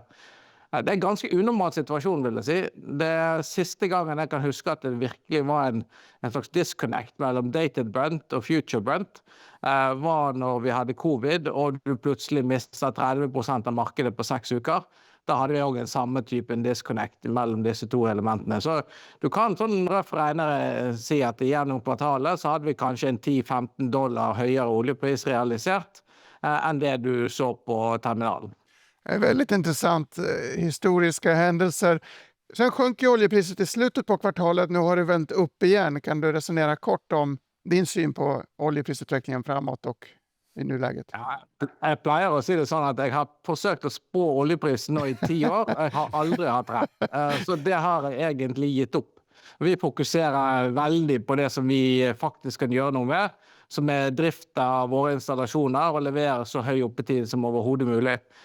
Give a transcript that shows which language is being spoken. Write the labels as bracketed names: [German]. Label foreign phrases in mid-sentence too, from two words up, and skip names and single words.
[Norwegian] Det er en ganske unormal situasjon, vil jeg si. Det er siste gangen jeg kan huske at det virkelig var en slags disconnect mellom dated Brent og future Brent, var når vi hadde covid, og du plutselig mistet 30% av markedet på 6 uker. Da hadde vi også en samme type disconnect mellom disse to elementene. Så du kan sånn røff regnere si at gjennom kvartalet så hadde vi kanskje en 10-15 dollar høyere oljepris realisert enn det du så på terminalen. [Swedish] Väldigt intressant historiska händelser. Sen sjönk ju oljepriset i slutet på kvartalet. Nu har det vänt upp igen. Kan du resonera kort om din syn på oljeprisutvecklingen framåt och i nuläget? [Norwegian] Ja, jeg pleier å si det sånn at jeg har forsøkt å spå oljeprisen nå i 10 år. Jeg har aldri hatt rett. Så det har jeg egentlig gitt opp. Vi fokuserer veldig på det som vi faktisk kan gjøre noe med, som er drift av våre installasjoner og levere så høy oppetid som overhodet mulig.